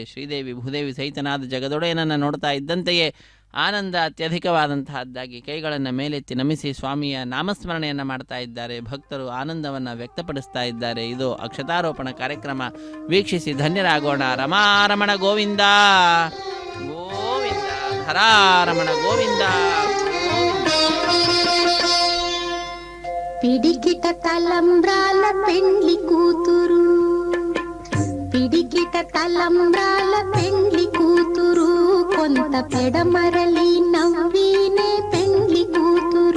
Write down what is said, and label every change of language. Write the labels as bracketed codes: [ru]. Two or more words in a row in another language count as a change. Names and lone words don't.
[kn] ಶ್ರೀದೇವಿ ಭೂದೇವಿ ಸಹಿತನಾದ ಜಗದೊಡೆಯನನ್ನು ನೋಡ್ತಾ ಇದ್ದಂತೆಯೇ ಆನಂದ ಅತ್ಯಧಿಕವಾದಂತಹದ್ದಾಗಿ ಕೈಗಳನ್ನು ಮೇಲೆತ್ತಿ ನಮಿಸಿ ಸ್ವಾಮಿಯ ನಾಮಸ್ಮರಣೆಯನ್ನು ಮಾಡ್ತಾ ಇದ್ದಾರೆ. ಭಕ್ತರು ಆನಂದವನ್ನು ವ್ಯಕ್ತಪಡಿಸ್ತಾ ಇದ್ದಾರೆ. ಇದು ಅಕ್ಷತಾರೋಪಣ ಕಾರ್ಯಕ್ರಮ. ವೀಕ್ಷಿಸಿ ಧನ್ಯರಾಗೋಣ. ರಮಾರಮಣ ಗೋವಿಂದ ಗೋವಿಂದ, ಧರಾರಮಣ ಗೋವಿಂದ. [te] పిడికిట తలంబ్రాల పెండ్లి కూతురు, పిడికిట తలంబ్రాల పెండ్లి కూతురు, కొంత పెడమరలి నవ్వీనే పెండ్లి కూతురు.